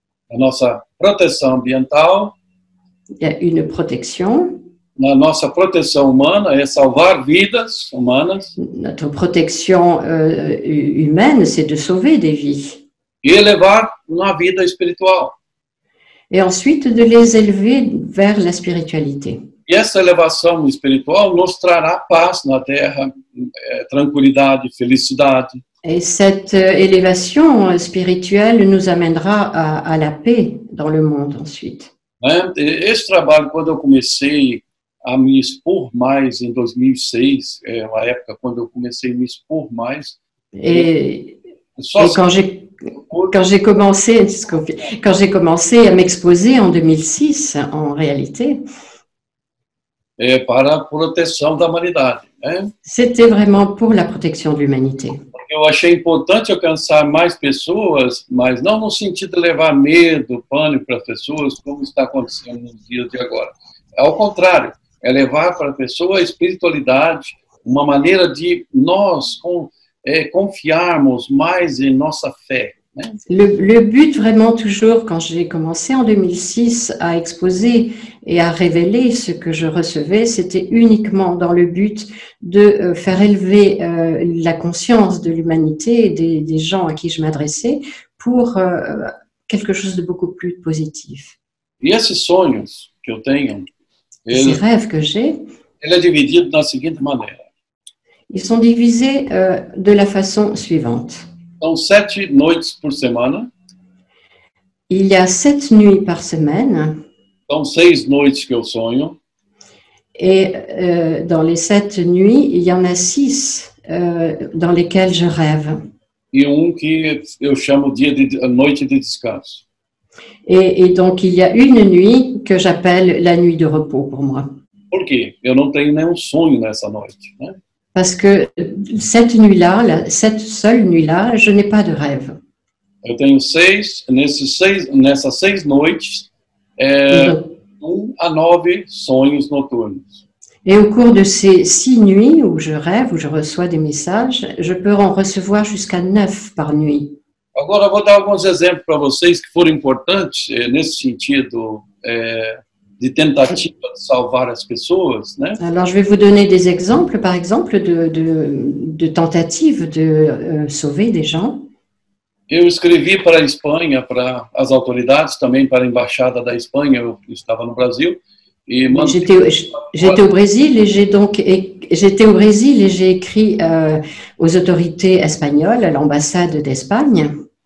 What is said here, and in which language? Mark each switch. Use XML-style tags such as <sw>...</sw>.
<pt>A nossa proteção ambiental,</pt> <fr>Il y a une protection.</fr> <pt>na nossa proteção humana é salvar vidas humanas</pt> <fr>Notre protection humaine, c'est de sauver des vies.</fr> <pt>e elevar uma vida espiritual.</pt> <fr>Et ensuite, de les élever vers la spiritualité.</fr> <pt>E essa elevação espiritual nos trará paz na Terra, tranquilidade, felicidade.</pt> <fr>Et cette élévation spirituelle nous amènera à la paix dans le monde ensuite.</fr> <pt>Né? Esse trabalho, quando eu comecei a me expor mais em 2006, é uma época quando eu comecei a me expor mais.</pt> <fr>Et</fr> <pt>Só</pt> <fr>quand j'ai commencé à m'exposer en 2006, en réalité,</fr> <pt>para a proteção da humanidade. Né?</pt> <fr>c'était vraiment pour la protection de l'humanité.</fr> <pt>Eu achei importante alcançar mais pessoas, mas não no sentido de levar medo, pânico para as pessoas, como está acontecendo nos dias de agora. Ao contrário, é levar para a pessoa a espiritualidade, uma maneira de nós confiarmos mais em nossa fé. Né?</pt> <fr>Le but vraiment toujours, quand j'ai commencé en 2006 à exposer et à révéler ce que je recevais, c'était uniquement dans le but de faire élever la conscience de l'humanité et des gens à qui je m'adressais pour quelque chose de beaucoup plus positif.</fr> <pt>E esses sonhos que eu tenho,</pt> <fr>Ces rêves que j'ai,</fr> <pt>ele é dividido da seguinte maneira.</pt> <fr>ils sont divisés de la façon suivante.</fr> <pt>São 7 noites por semana.</pt> <fr>Il y a 7 nuits par semaine.</fr> <pt>São 6 noites que eu sonho.</pt> <fr>Et dans les 7 nuits, il y en a 6 dans lesquelles je rêve.</fr> <pt>E que eu chamo noite de descanso.</pt> <fr>Et donc, il y a une nuit que j'appelle la nuit de repos pour moi.</fr> <pt>Por quê? Eu não tenho nenhum sonho nessa noite, né?</pt> <fr>Parce que cette nuit-là, cette seule nuit-là, je n'ai pas de rêve.</fr> <pt>Eu tenho nessas 6 noites, 1 a 9 sonhos noturnos.</pt> <fr>Et au cours de ces 6 nuits où je rêve, où je reçois des messages, je peux en recevoir jusqu'à 9 par nuit.</fr> <pt>Agora, eu vou dar alguns exemplos para vocês que foram importantes nesse sentido de tentativa de salvar as pessoas, né?</pt> <fr>Alors, je vais vous donner des exemples, par exemple, de tentatives de sauver des gens.</fr> <pt>Eu escrevi para a Espanha, para as autoridades, também para a embaixada da Espanha, eu estava no Brasil.</pt> <fr>J'étais au Brésil et j'ai écrit aux autorités espagnoles, à l'ambassade d'Espagne,</fr>